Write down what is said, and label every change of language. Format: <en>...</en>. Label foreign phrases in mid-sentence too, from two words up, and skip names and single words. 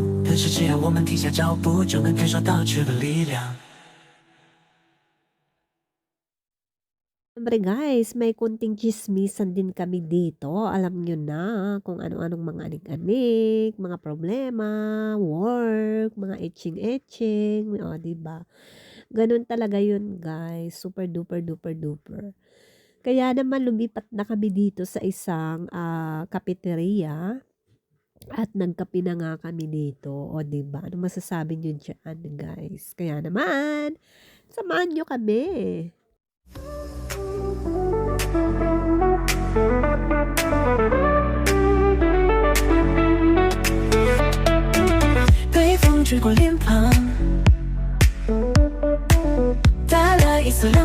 <zh>可是只要我们停下脚步，就能感受到这个力量。</zh> <tl>Siyempre guys, may konting tsismisan din kami dito. Alam nyo na kung ano-anong mga anik-anik, mga problema, work, mga etching-etching, o, di ba? Ganun talaga yun guys,</tl> <en>super duper duper duper.</en> <tl>Kaya naman lumipat na kami dito sa isang cafeteria at nagkape na nga kami dito, o di ba? Ano masasabi nyo dyan guys? Kaya naman, samahan nyo kami.</tl> <zh>北风吹过脸庞，带来一丝</zh>